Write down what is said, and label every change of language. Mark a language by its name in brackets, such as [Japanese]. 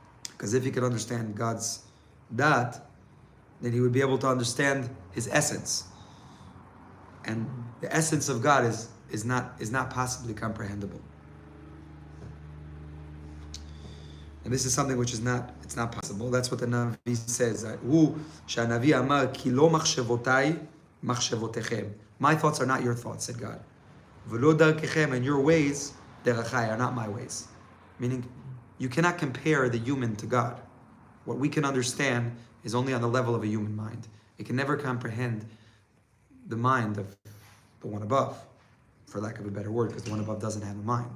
[English] Because if he could understand God's dot, then he would be able to understand his essence. And the essence of God is not possibly comprehensible. And this is something which it's not possible. That's what the Navi says. [Hebrew] שהנביא אמר, כי לא מחשבותיי, מחשבותיכם. [English] My thoughts are not your thoughts, said God. [Hebrew] ולא דרככם, [English] and your ways, [Hebrew] דרכיי, [English] are not my ways. Meaning, you cannot compare the human to God. What we can understand is only on the level of a human mind. It can never comprehend the mind of the one above, for lack of a better word, because the one above doesn't have a mind.